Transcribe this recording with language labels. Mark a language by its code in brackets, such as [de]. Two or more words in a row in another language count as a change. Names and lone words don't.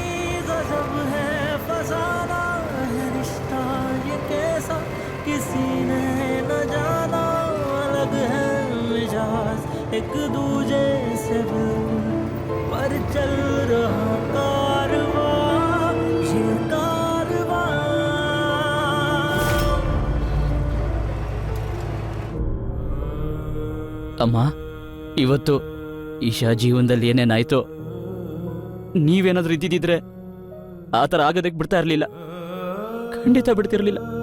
[hi] गजब है फसाना है रिश्ता ये कैसा किसी ने न जाना. अलग है मिजाज एक दूजे से पर चल रहा कारवां ये कारवां. [kn] ಅಮ್ಮ, ಇವತ್ತು ಈಶಾ ಜೀವನದಲ್ಲಿ ಏನೇನಾಯ್ತೋ ನೀವೇನಾದ್ರೂ ಇದ್ದಿದ್ದಿದ್ರೆ ಆ ಥರ ಆಗೋದಕ್ಕೆ ಬಿಡ್ತಾ ಇರಲಿಲ್ಲ, ಖಂಡಿತ ಬಿಡ್ತಿರ್ಲಿಲ್ಲ.